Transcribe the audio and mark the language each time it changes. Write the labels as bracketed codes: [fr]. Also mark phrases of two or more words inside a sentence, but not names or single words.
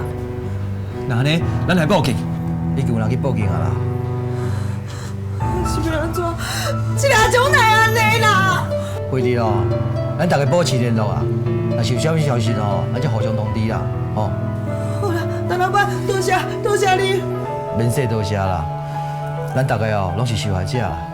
[nan] 那安尼，咱来报警。已经有人去报警啊啦。是要安怎？这个阿种哪会安尼啦？辉弟哦，咱大家保持联络啊。若是有啥物消息哦，咱就互相通知啦，吼。好啦，陈老板，多谢你。免说多谢啦，咱大家哦拢是受害者啦。